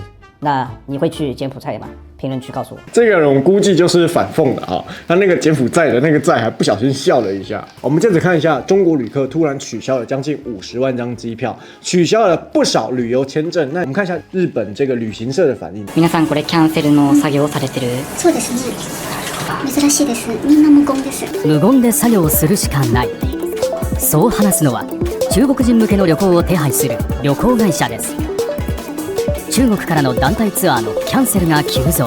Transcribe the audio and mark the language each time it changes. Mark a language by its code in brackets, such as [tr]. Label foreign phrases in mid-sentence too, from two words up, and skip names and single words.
[zh] 那你会去柬埔寨吗？评论区告诉我。这个人我估计就是反讽的他那个柬埔寨的那个寨还不小心笑了一下。我们接着看一下，中国旅客突然取消了将近50万张机票，取消了不少旅游签证。那我们看一下日本这个旅行社的反应。 [ja] 皆さんこれキャンセルの作業をされてる。そうですね。珍しいです。みんな無言です。無言で作業をするしかない。そう話すのは中国人向けの旅行を手配する旅行会社です。中国からの団体ツアーのキャンセルが急増。